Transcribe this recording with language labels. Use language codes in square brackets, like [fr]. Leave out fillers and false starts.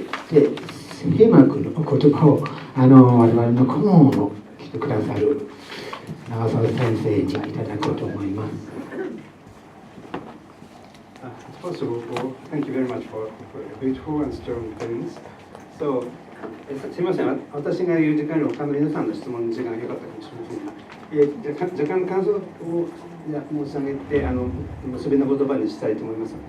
[ja] で、ヘマ君の言葉を我々の顧問をしてくださる長澤先生にいただこうと思います。 [en] First of all, thank you very much for beautiful and strong things. [ja] So, すみません、私が言う時間より他の皆さんの質問の時間が良かったかもしれませんが、若干感想を申し上げて、結びの言葉にしたいと思います。